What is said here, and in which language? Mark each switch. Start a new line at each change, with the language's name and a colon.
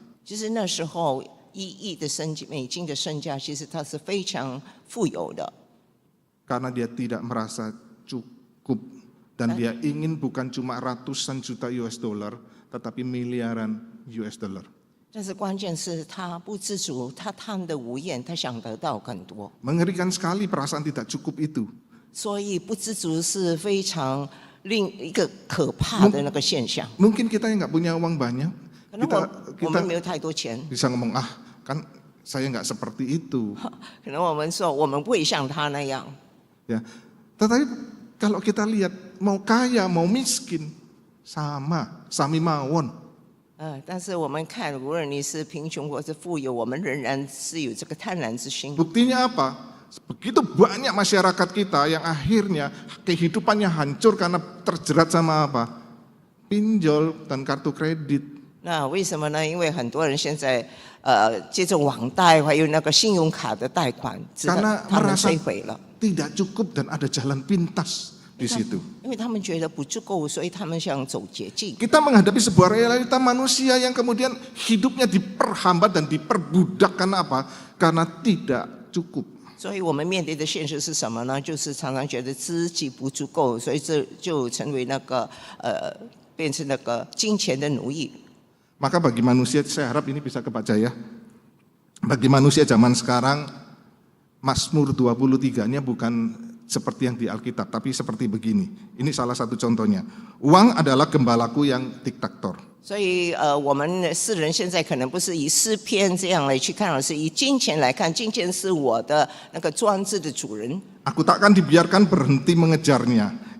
Chinese: 其实那时候1亿的美金的身价，其实他是非常富有的。
Indonesian: Karena dia tidak merasa cukup dan dia ingin bukan cuma ratusan juta US dollar, tetapi miliaran US dollar.
Chinese: 但是关键是他不知足，他贪得无厌，他想得到更多。
Indonesian: Mengerikan sekali perasaan tidak cukup itu.
Chinese: 所以不知足是非常另一个可怕的那个现象。
Indonesian: Mungkin kita yang nggak punya uang banyak,
Chinese: 可能我们没有太多钱，
Indonesian: bisa ngomong, kan saya nggak seperti itu.
Chinese: 可能我们说我们不会像他那样。
Indonesian: Ya, tetapi kalau kita lihat mau kaya mau miskin sama,
Javanese: sami mawon.
Chinese: 但是我们看，无论你是贫穷或是富有，我们仍然是有这个贪婪之心。
Indonesian: Buktinya apa? Begitu banyak masyarakat kita yang akhirnya kehidupannya hancur karena terjerat sama apa? Pinjol dan kartu kredit.
Chinese: 那为什么呢？因为很多人现在接着网贷，还有那个信用卡的贷款，直到
Indonesian: Karena
Chinese: 他们
Indonesian: merasa
Chinese: 摧毁了。
Indonesian: tidak cukup dan ada jalan pintas di situ.
Chinese: 因为他们觉得不足够，所以他们想走捷径。
Indonesian: Kita menghadapi sebuah realita manusia yang kemudian hidupnya diperhambat dan diperbudak karena apa? Karena tidak cukup.
Chinese: 所以我们面对的现实是什么呢？就是常常觉得自己不足够，所以这就成为那个变成那个金钱的奴役。
Indonesian: Maka bagi manusia, saya harap ini bisa kebaca ya. Bagi manusia zaman sekarang, Mazmur 23-nya bukan seperti yang di Alkitab, tapi seperti begini. Ini salah satu contohnya. Uang adalah gembalaku yang diktator.
Chinese: 所以我们世人现在可能不是以诗篇这样来去看，而是以金钱来看，金钱是我的那个专制的主人。
Indonesian: Aku takkan dibiarkan berhenti mengejarnya.